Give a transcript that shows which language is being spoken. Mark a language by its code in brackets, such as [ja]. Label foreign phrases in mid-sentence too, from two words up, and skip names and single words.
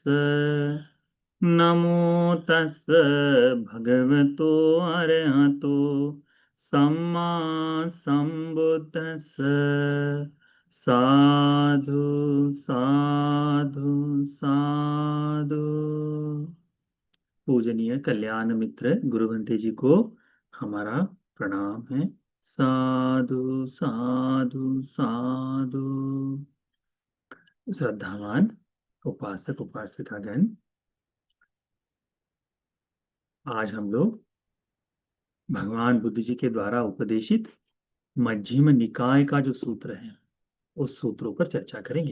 [pi] नमो तस् भगवतो अरहतो सम्मा संबुद्दस्स। साधु साधु साधु। [hi] पूजनीय कल्याण मित्र गुरुवंते जी को हमारा प्रणाम है। [pi] साधु साधु साधु। [hi] श्रद्धावान उपासक उपासिकागण, आज हम लोग भगवान बुद्ध जी के द्वारा उपदेशित मध्यम निकाय का जो सूत्र है उस सूत्रों पर चर्चा करेंगे।